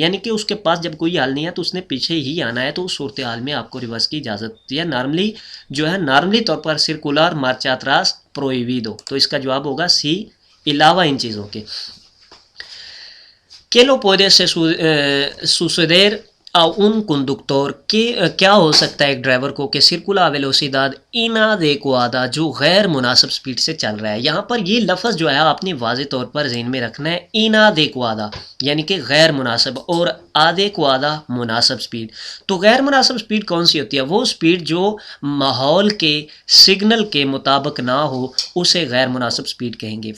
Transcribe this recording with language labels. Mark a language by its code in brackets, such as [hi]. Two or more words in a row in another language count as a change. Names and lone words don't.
[ur] یعنی کہ اس کے پاس جب کوئی حل نہیں ہے تو اس نے پیچھے ہی آنا ہے. تو اس صورتحال میں آپ کو ریورس کی اجازت ہوتی ہے. نارملی جو ہے نارملی طور پر [es] circular marcha atrás prohibido. [ur] تو اس کا جواب ہوگا سی، علاوہ ان چیزوں کے. [es] qué le puede suceder un conductor [ur] کہ کیا ہو سکتا ہے ایک ڈرائیور کو کہ [es] circula velocidad inadecuada [ur] جو غیر مناسب سپیڈ سے چل رہا ہے. یہاں پر یہ لفظ جو ہے آپ نے واضح طور پر ذہن میں رکھنا ہے, inadecuada یعنی کہ غیر مناسب اور adecuada مناسب سپیڈ. تو غیر مناسب سپیڈ کون سی ہوتی ہے؟ وہ سپیڈ جو ماحول کے سگنل کے مطابق نہ ہو اسے غیر مناسب سپیڈ کہیں گے.